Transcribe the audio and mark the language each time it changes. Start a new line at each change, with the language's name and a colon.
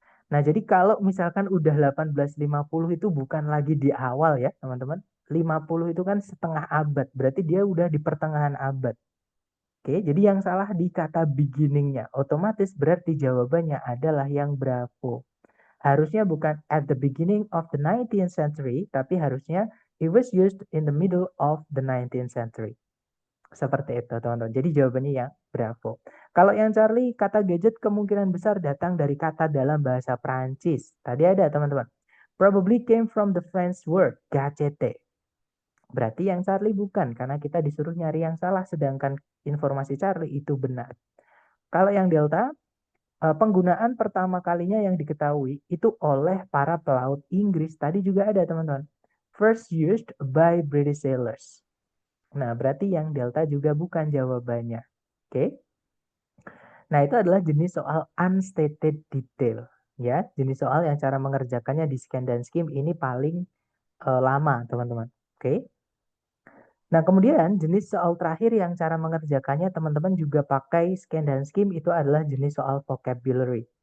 Indonesian: Nah, jadi kalau misalkan udah 1850 itu bukan lagi di awal ya, teman-teman. 50 itu kan setengah abad, berarti dia udah di pertengahan abad. Oke, jadi yang salah di kata beginningnya. Otomatis berarti jawabannya adalah yang Bravo. Harusnya bukan
English: at the beginning of the 19th century,
Indonesian: tapi harusnya
English: it was used in the middle of the 19th century.
Indonesian: Seperti itu, teman-teman. Jadi jawabannya yang Bravo. Kalau yang Charlie, kata gadget kemungkinan besar datang dari kata dalam bahasa Prancis. Tadi ada, teman-teman.
English: Probably came from the French word gadget.
Indonesian: Berarti yang Charlie bukan, karena kita disuruh nyari yang salah, sedangkan informasi Charlie itu benar. Kalau yang Delta, penggunaan pertama kalinya yang diketahui itu oleh para pelaut Inggris. Tadi juga ada, teman-teman.
English: First used by British sailors.
Indonesian: Nah, berarti yang Delta juga bukan jawabannya. Oke. Nah, itu adalah jenis soal unstated detail. Ya, jenis soal yang cara mengerjakannya di scan dan skim ini paling lama, teman-teman. Oke. Nah, kemudian jenis soal terakhir yang cara mengerjakannya teman-teman juga pakai scan dan skim itu adalah jenis soal vocabulary.